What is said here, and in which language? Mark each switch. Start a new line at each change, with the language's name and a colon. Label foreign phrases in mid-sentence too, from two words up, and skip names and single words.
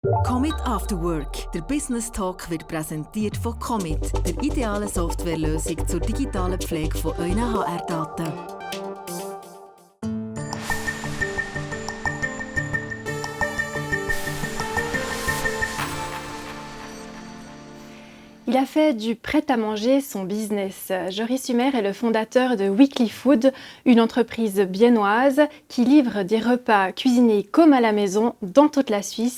German: Commit After Work. Der
English: Business Talk
German: wird präsentiert von Commit, der idealen Softwarelösung zur digitalen Pflege von euren HR-Daten.
French: Il a fait du prêt-à-manger son business. Joris Humer est le fondateur de Weekly Food, une entreprise biennoise qui livre des repas cuisinés comme à la maison dans toute la Suisse.